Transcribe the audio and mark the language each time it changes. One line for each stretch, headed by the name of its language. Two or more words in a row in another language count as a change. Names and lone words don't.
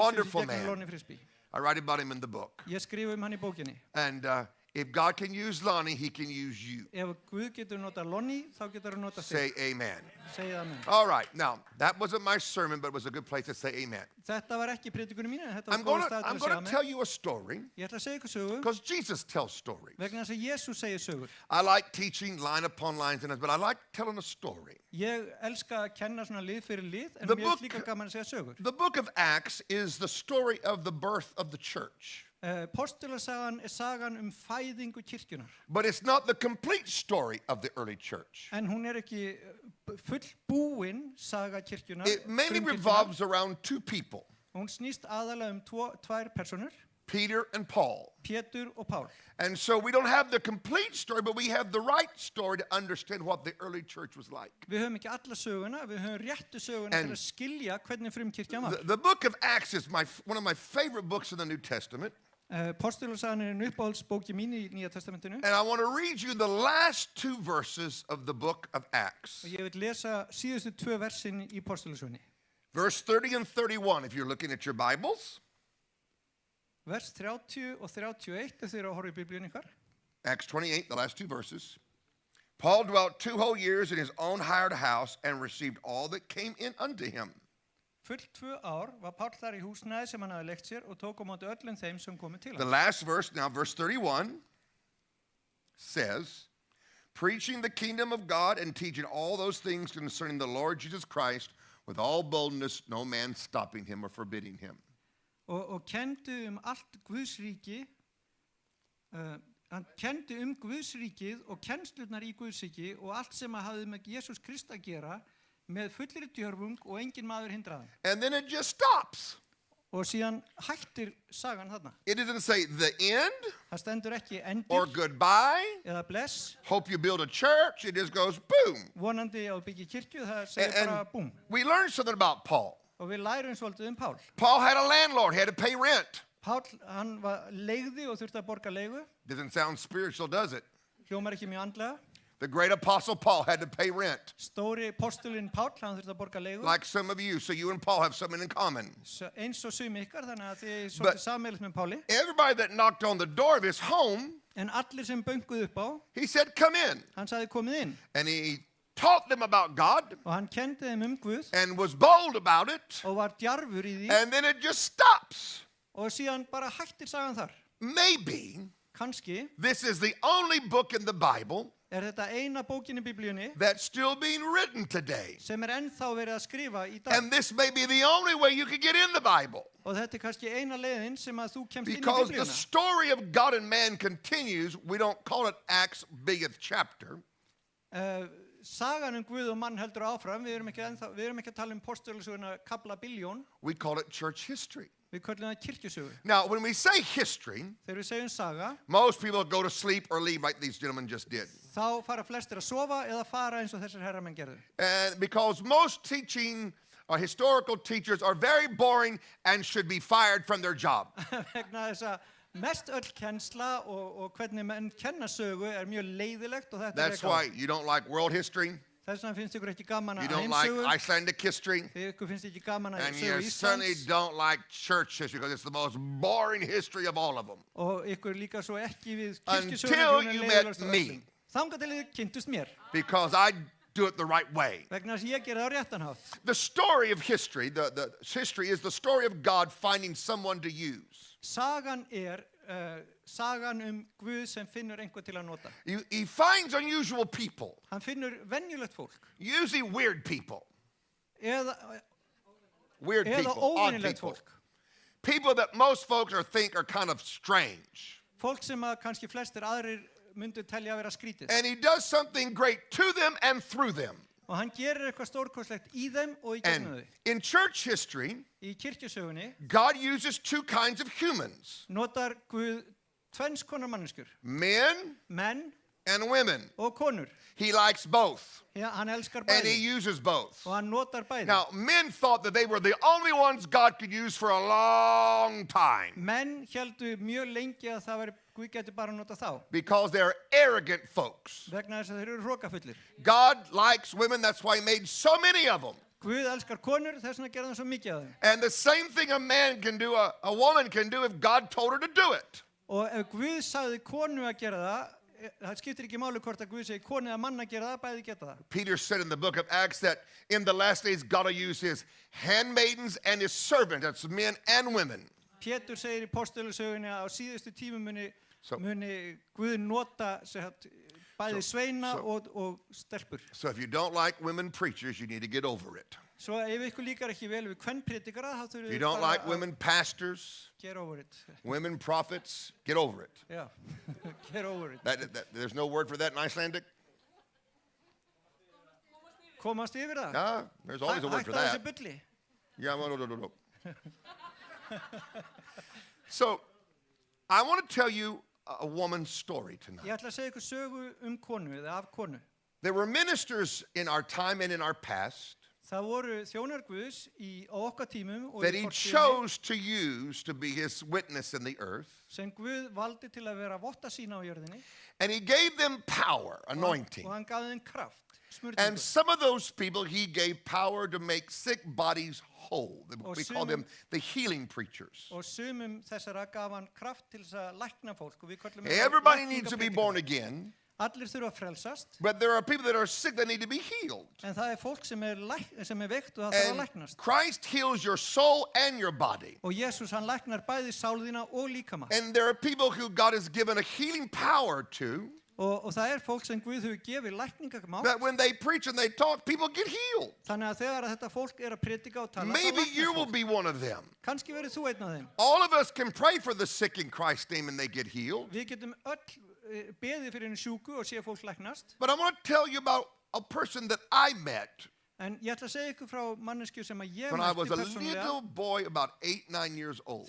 English: Wonderful
Icelandic: í gegnum
English: man. Lonnie Frisbee. I write about him in the book.
Icelandic: Ég skrifa hann í bókinni.
English: And if God can use Lonnie, he can use you.
Icelandic: Ef Guð getur nota Lonnie, þá getur hann nota
English: Say
Icelandic: þig.
English: amen.
Icelandic: Segja amen.
English: All right. Now, that wasn't my sermon, but it was a good place to say amen.
Icelandic: Þetta var ekki predikunum mín, en þetta var
English: I'm
Icelandic: góð
English: going
Icelandic: stað til
English: I'm
Icelandic: að
English: going
Icelandic: segja
English: to
Icelandic: amen.
English: tell you a story
Icelandic: Ég ætla að segja ykkur sögu,
English: because Jesus tells stories.
Icelandic: vegna þess að Jesús segir sögur.
English: I like teaching line upon lines, but I like telling a story.
Icelandic: Ég elska að kenna svona lið fyrir lið, en
English: The
Icelandic: mér
English: book-
Icelandic: er líka gaman að segja sögur.
English: The book of Acts is the story of the birth of the church,
Icelandic: Postulasagan er sagan fæðingu kirkjunar,
English: but it's not the complete story of the early church.
Icelandic: en hún er ekki fullbúin saga kirkjunar.
English: It mainly
Icelandic: frumkirkjunnar.
English: revolves around two people,
Icelandic: Hún snýst aðalega tvær personur,
English: Peter and Paul.
Icelandic: Pétur og Pál.
English: And so we don't have the complete story, but we have the right story to understand what the early church was like.
Icelandic: Við höfum ekki alla söguna, við höfum réttu söguna En- til að skilja hvernig frumkirkjan var.
English: The book of Acts is one of my favorite books in the New Testament,
Icelandic: Postulasagan er uppáhaldsbóki mín í Nýja testamentinu.
English: and I want to read you the last two verses of the book of Acts.
Icelandic: Og ég vil lesa síðustu 2 versin í Postulasunni.
English: Verse 30 and 31, if you're looking at your Bibles.
Icelandic: Vers 30 og 31, ef þið eru að horfa í biblíun ykkar.
English: Acts 28, the last two verses. Paul dwelt 2 whole years in his own hired house and received all that came in unto him.
Icelandic: Fullt 2 ár var Páll þar í húsnæði sem hann hafði leikt sér og tók á móti öllum þeim sem komu til
English: The
Icelandic: hans.
English: last verse, now verse 31, says, preaching the kingdom of God and teaching all those things concerning the Lord Jesus Christ with all boldness, no man stopping him or forbidding him.
Icelandic: Og kendi allt Guðsríki, hann kendi Guðsríkið og kennslunar í Guðsríki og allt sem hafði með Jesús Krist að gera með fullri djörfung og engin maður hindraði.
English: And then it just stops.
Icelandic: Og síðan hættir sagan þarna.
English: It doesn't say the end
Icelandic: Það stendur ekki
English: or
Icelandic: endir
English: goodbye,
Icelandic: eða bless,
English: hope you build a church. It just goes boom.
Icelandic: vonandi að byggja kirkju, það segir bara búm.
English: We learned something about Paul.
Icelandic: Og við lærum svolítið Pál.
English: Paul had a landlord, he had to pay rent.
Icelandic: Pál, hann var leigði og þurfti að borga leigu.
English: Doesn't sound spiritual, does it?
Icelandic: Hljómar ekki mjög andlega.
English: The great apostle Paul had to pay rent,
Icelandic: Stóri postulinn Pál, hann þurfti að borga leigu.
English: like some of you, so you and Paul have something in common.
Icelandic: Eins og sumi ykkar, þannig að þið er
English: But-
Icelandic: svolítið sammeilist með Páli.
English: Everybody that knocked on the door of his home,
Icelandic: En allir sem bönguð upp á,
English: he said, come in.
Icelandic: hann sagði komið inn.
English: And he taught them about God
Icelandic: Og hann kendi þeim Guð
English: and was bold about it.
Icelandic: og var djarfur í því.
English: And then it just stops.
Icelandic: Og síðan bara hættir sagan þar.
English: Maybe
Icelandic: Kanski
English: this is the only book in the Bible
Icelandic: er þetta eina bókin í biblíunni
English: that's still being written today.
Icelandic: sem er ennþá verið að skrifa í dag.
English: And this may be the only way you can get in the Bible.
Icelandic: Og þetta er kannski eina leiðin sem að þú kemst inn í
English: Because the
Icelandic: biblíuna.
English: story of God and man continues, we don't call it Acts billionth chapter.
Icelandic: Sagan Guð og mann heldur áfram. Við erum ekki að tala postulasöguna kabla biljón.
English: We call it church history.
Icelandic: Við köllum það kirkjusögu.
English: Now, when we say history,
Icelandic: Þegar við segjum saga,
English: most people go to sleep or leave like these gentlemen just did.
Icelandic: þá fara flestir að sofa eða fara eins og þessir herramenn gerðu.
English: And because most teaching or historical teachers are very boring and should be fired from their job.
Icelandic: Vegna þess að mest öll kennsla og hvernig menn kenna sögu er mjög leiðilegt og þetta
English: That's
Icelandic: er
English: why you don't like world history,
Icelandic: Þess vegna finnst ykkur ekki gaman
English: you
Icelandic: að
English: don't like
Icelandic: heimsögu,
English: Icelandic history,
Icelandic: ykkur finnst ekki gaman að
English: and
Icelandic: sögu
English: you certainly
Icelandic: Íslands
English: don't like church history because it's the most boring history of all of them.
Icelandic: og ykkur líka svo ekki við
English: Until
Icelandic: kirkjusöguna
English: you
Icelandic: hún er
English: met
Icelandic: leiðilegast af
English: me.
Icelandic: öllum. Þangað til þið kynntust mér,
English: Because I do it the right way.
Icelandic: vegna þess að ég gera það á réttan hátt.
English: The story of history, the history is the story of God finding someone to use.
Icelandic: Sagan er sagan Guð sem finnur einhver til að nota.
English: He finds unusual people,
Icelandic: Hann finnur venjulegt fólk
English: usually weird people.
Icelandic: eða
English: Weird people, odd
Icelandic: óvinnilegt
English: people.
Icelandic: fólk.
English: People that most folks think are kind of strange.
Icelandic: Fólk sem að kannski flestir aðrir myndu telja að vera skrítið.
English: And he does something great to them and through them.
Icelandic: Og hann gerir eitthvað stórkostlegt í þeim og í gegnum
English: And
Icelandic: þau.
English: in church history,
Icelandic: Í kirkjusögunni
English: God uses two kinds of humans,
Icelandic: notar Guð tvenns konar manneskjur.
English: men
Icelandic: Menn
English: and women.
Icelandic: og konur.
English: He likes both,
Icelandic: Ja, hann elskar
English: and he
Icelandic: bæði
English: uses both.
Icelandic: og hann notar bæði.
English: Now, men thought that they were the only ones God could use for a long time
Icelandic: Menn heldu mjög lengi að það veri Guð geti bara nota þá
English: because they're arrogant folks.
Icelandic: vegna þess að þeir eru hrókafullir.
English: God likes women, that's why he made so many of them.
Icelandic: Guð elskar konur, þess vegna gerði hann svo mikið af þeim.
English: And the same thing a man can do, a woman can do if God told her to do it.
Icelandic: Og ef Guð sagði konu að gera það, það skiptir ekki máli hvort að Guð segi konu eða mann að gera það, bæði geta það.
English: Peter said in the book of Acts that in the last days God will use his handmaidens and his servants, that's men and women.
Icelandic: Pétur segir í postulusögunni að á síðustu tímum
English: So-
Icelandic: muni Guð nota bæði sveina og stelpur.
English: So if you don't like women preachers, you need to get over it.
Icelandic: Svo ef ykkur líkar ekki vel við kvennpredikara, þá
English: If
Icelandic: þurfum
English: you
Icelandic: við
English: don't
Icelandic: bara
English: like
Icelandic: að
English: women pastors, get over it. women prophets, get over it. Já, get over it. There's no word for that in Icelandic?
Icelandic: Komast yfir það.
English: Yeah, there's always a word for
Icelandic: Hætta þessu
English: that.
Icelandic: bulli.
English: Yeah, no. So, I want to tell you a woman's story tonight.
Icelandic: Ég ætla að segja ykkur sögu konu eða af konu.
English: There were ministers in our time and in our past
Icelandic: Það voru þjónar Guðs á okkar tímum og
English: that
Icelandic: í
English: he
Icelandic: fortíðinni
English: chose to use to be his witness in the earth.
Icelandic: sem Guð valdi til að vera votta sína á jörðinni
English: And he gave them power,
Icelandic: og
English: anointing.
Icelandic: hann gaf þeim kraft,
English: And
Icelandic: smurningu.
English: some of those people he gave power to make sick bodies whole.
Icelandic: Og
English: We call
Icelandic: sumum-
English: them the healing preachers.
Icelandic: Og sumum þessara gaf hann kraft til þess að lækna fólk og við köllum
English: Everybody needs to be born again,
Icelandic: Allir þurfa að frelsast,
English: but there are people that are sick that need to be healed.
Icelandic: en það fólk sem veikt og það þarf að
English: And
Icelandic: læknast.
English: Christ heals your soul and your body.
Icelandic: Og Jésús hann læknar bæði sál þína og líkama.
English: And there are people who God has given a healing power to,
Icelandic: Og það fólk sem Guð hefur gefið lækningamátt.
English: that when they preach and they talk, people get healed.
Icelandic: Þannig að þegar þetta fólk að predika og tala, þá
English: Maybe
Icelandic: læknar
English: you will
Icelandic: fólk.
English: be one of them.
Icelandic: Kannski verið þú einn af þeim.
English: All of us can pray for the sick in Christ's name and they get healed.
Icelandic: Við getum öll beðið fyrir einu sjúku og sé fólk læknast.
English: But I want to tell you about a person that I met
Icelandic: En ég ætla að segja ykkur frá manneskju sem að ég
English: when I
Icelandic: mætti
English: was a
Icelandic: persónulega
English: little boy about 8, 9 years old.